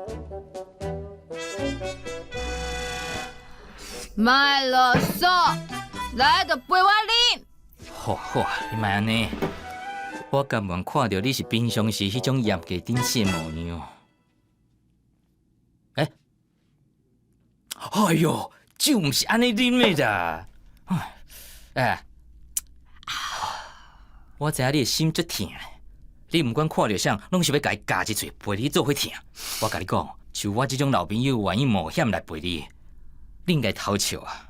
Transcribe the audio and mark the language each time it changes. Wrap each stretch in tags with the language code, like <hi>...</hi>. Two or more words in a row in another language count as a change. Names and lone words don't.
<nan>卖啰嗦，来个陪我啉。好啊，你莫安尼。我甘愿看到你是平常时迄种严格顶死的模样。哎， 哎哟，酒毋是安尼啉的啦。哎，我知影你的心足痛的，你毋管看到啥，拢是要甲伊夹一喙陪你做伙疼。我甲你讲，像我这种老朋友愿意冒险来陪你，你应该偷笑啊。</nan>